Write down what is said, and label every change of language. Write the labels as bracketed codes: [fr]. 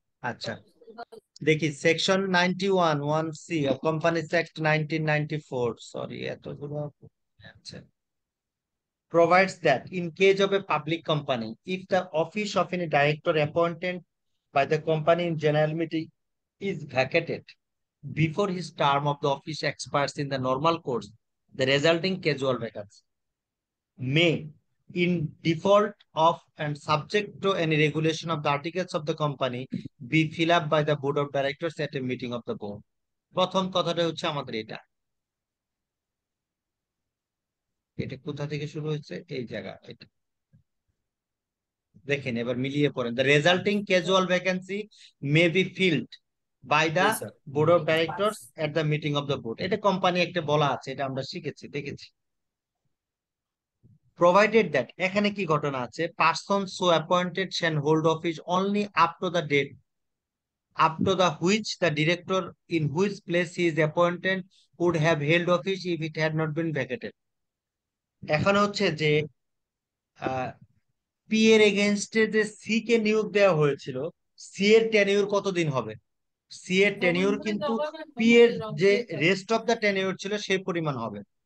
[bn] আচ্ছা, দেখি [en] section 91(1)(c) companies act 1994, [bn] sorry এতগুলো আছে, [en] provides that in case of a public company, if the office of any director appointed by the company in general meeting is vacated before his term of the office expires in the normal course, the resulting casual vacancy may, in default of and subject to any regulation of the articles of the company, be filled up by the board of directors at a meeting of the board. [bn] প্রথম কথাটা হচ্ছে আমাদের এটা এটা কোথা থেকে শুরু হয়েছে, এই জায়গা এটা দেখেন, এবার মিলিয়ে পড়েন। [en] the resulting casual vacancy may be filled by [bn] G [en] the [bn] sir. [en] Board of directors at the meeting of the board. [bn] এটা কোম্পানি একটা বলা আছে, এটা আমরা শিখেছি, দেখেছি। [en] provided that, [bn] এখানে কি ঘটনা আছে, [en] Person so appointed shall hold office only up to the date up to the which the director in whose place he is appointed would have held office if it had not been vacated. [bn] এখন হচ্ছে যে P এর এগেনস্টে যে C K নিয়োগ দেওয়া হয়েছিল, C এর টেনিউর কতদিন হবে, সি এর টেনিউর কিন্তু পি এর যে রেস্ট অফ দ্য টেনিউর ছিল সেই পরিমাণ হবে।